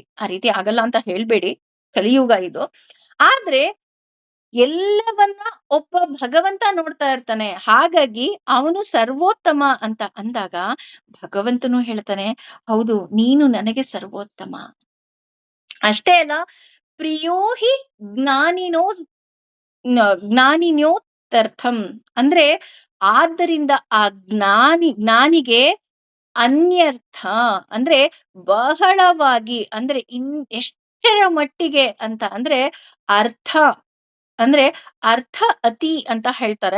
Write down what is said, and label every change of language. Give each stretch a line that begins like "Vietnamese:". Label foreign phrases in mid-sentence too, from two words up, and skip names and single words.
Kannada: ಆ ರೀತಿ ಆಗಲ್ಲ ಅಂತ ಹೇಳ್ಬೇಡಿ, ಕಲಿಯುಗ ಇದು. ಆದ್ರೆ ಎಲ್ಲವನ್ನ ಒಬ್ಬ ಭಗವಂತ ನೋಡ್ತಾ ಇರ್ತಾನೆ. ಹಾಗಾಗಿ ಅವನು ಸರ್ವೋತ್ತಮ ಅಂತ ಅಂದಾಗ ಭಗವಂತನು ಹೇಳ್ತಾನೆ, ಹೌದು ನೀನು ನನಗೆ ಸರ್ವೋತ್ತಮ. ಅಷ್ಟೇ ಅಲ್ಲ,
Sanskrit: ಪ್ರಿಯೋ ಹಿ ಜ್ಞಾನಿನೋ ಜ್ಞಾನಿನ್ಯೋತರ್ಥಂ
Kannada: ಅಂದ್ರೆ, ಆದ್ದರಿಂದ ಆ ಜ್ಞಾನಿಗೆ ಅನ್ಯರ್ಥ ಅಂದ್ರೆ ಬಹಳವಾಗಿ, ಅಂದ್ರೆ ಎಷ್ಟರ ಮಟ್ಟಿಗೆ ಅಂತ ಅಂದ್ರೆ ಅರ್ಥ, ಅಂದ್ರೆ ಅರ್ಥ ಅತಿ ಅಂತ ಹೇಳ್ತಾರೆ.